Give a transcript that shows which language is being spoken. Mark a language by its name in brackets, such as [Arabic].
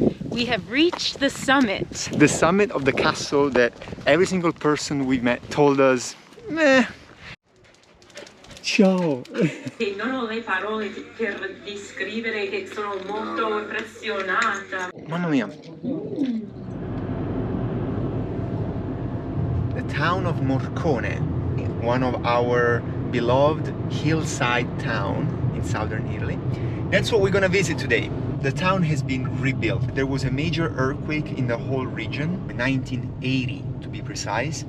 [English] We have reached the summit. The summit of the castle that every single person we met told us, meh. [Italian] Ciao. Non ho le parole per descrivere che sono molto impressionata. Mamma mia. [English] The town of Morcone, one of our beloved hillside town in southern Italy. That's what we're gonna visit today. The town has been rebuilt. There was a major earthquake in the whole region, in 1980 to be precise.